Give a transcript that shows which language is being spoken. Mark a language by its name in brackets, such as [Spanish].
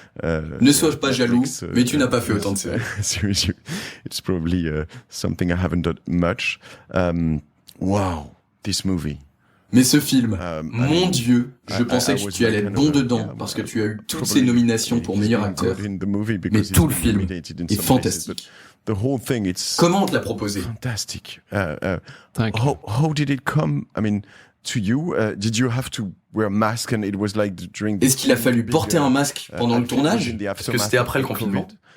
[French] ne sois pas jaloux, mais tu n'as pas fait autant de séries. [English] It's probably something I haven't done much. Wow, this movie. [French] Mais ce film, mon Dieu, je pensais que tu allais être bon dedans parce que tu as eu toutes ces nominations pour meilleur acteur. Mais tout le film est fantastique. Comment on te l'a proposé? [English] Fantastic. How did it come? I mean, to you, did you have to wear a mask and it was like during? [French] Est-ce qu'il a fallu porter un masque pendant le tournage? Parce que c'était après le confinement.